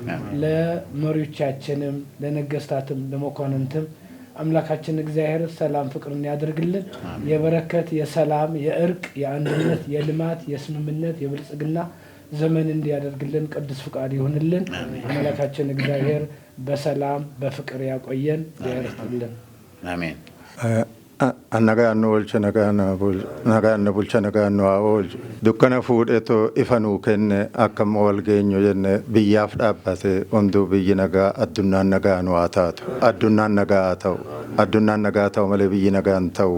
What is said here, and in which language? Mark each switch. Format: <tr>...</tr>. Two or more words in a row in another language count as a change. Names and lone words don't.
<am>ለመሪዎቻችንም ለነገስታትም ለመኳንንትም አምላካችን እግዚአብሔር ሰላም ፍቅርን ያደርግልን። የበረከት የሰላም የእርቅ የአንድነት የልማት የስምምነት የብልጽግና ዘመን እንዲያደርግልን ቅዱስ ፍቃድ ይሁንልን። አምላካችን እግዚአብሔር በሰላም በፍቅር ያቆየን ያርፍልን። አሜን።</am> <om>Annagaan oolcha nagaan bulcha nagaan oolchu dukkana fuudheetoo ifa nuu kenne akkam wal geenyu jenne biyyaaf dhaabbate hunduu biyyi nagaa addunnaan nagaa nu haa taatu. Addunnaan nagaa haa ta'u. Addunnaan nagaa ta'u malee biyyi nagaa hin ta'u.</om>